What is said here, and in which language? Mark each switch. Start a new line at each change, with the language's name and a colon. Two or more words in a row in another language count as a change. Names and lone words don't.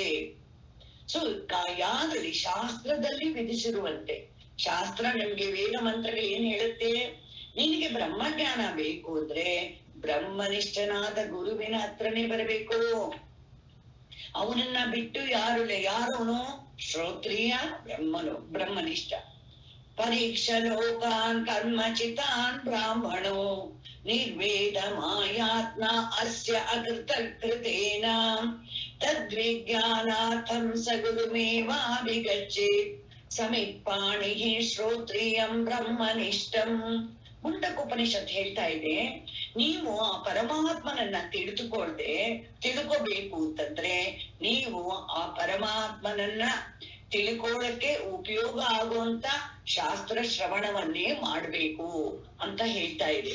Kannada: ಸೊ ಯಾವ್ದ್ರಲ್ಲಿ ಶಾಸ್ತ್ರದಲ್ಲಿ ವಿಧಿಸಿರುವಂತೆ, ಶಾಸ್ತ್ರ ನಮ್ಗೆ ವೇದ ಮಂತ್ರಗಳು ಏನ್ ಹೇಳುತ್ತೆ? ನಿನಗೆ ಬ್ರಹ್ಮಜ್ಞಾನ ಬೇಕು ಅಂದ್ರೆ ಬ್ರಹ್ಮನಿಷ್ಠನಾದ ಗುರುವಿನ ಹತ್ರನೇ ಬರಬೇಕು. ಅವನನ್ನ ಬಿಟ್ಟು ಯಾರವನು? ಶ್ರೋತ್ರಿಯ ಬ್ರಹ್ಮನಿಷ್ಠ.
Sanskrit: ಪರೀಕ್ಷ ಲೋಕಾನ್ ಕರ್ಮಚಿತಾನ್ ಬ್ರಾಹ್ಮಣೋ ನಿರ್ವೇದ ಮಾಯಾತ್ಮ ಅಸ್ಯ ಅಕೃತ ಕೃತೇನ ತದ್ವಿಜ್ಞಾನಾರ್ಥಂ ಸ ಗುರುಮೇವಾಭಿಗಚ್ಚೇತ್ ಸಮಿತ್ಪಾಣಿ ಶ್ರೋತ್ರಿಯಂ ಬ್ರಹ್ಮನಿಷ್ಠಂ.
Kannada: ಮುಂಡಕೋಪನಿಷತ್ ಹೇಳ್ತಾ ಇದೆ, ನೀವು ಆ ಪರಮಾತ್ಮನನ್ನ ತಿಳ್ಕೋಬೇಕು ಅಂತಂದ್ರೆ ನೀವು ಆ ಪರಮಾತ್ಮನನ್ನ ತಿಳ್ಕೊಳ್ಳಕ್ಕೆ ಉಪಯೋಗ ಆಗುವಂತ ಶಾಸ್ತ್ರ ಶ್ರವಣವನ್ನೇ ಮಾಡ್ಬೇಕು ಅಂತ ಹೇಳ್ತಾ ಇದೆ.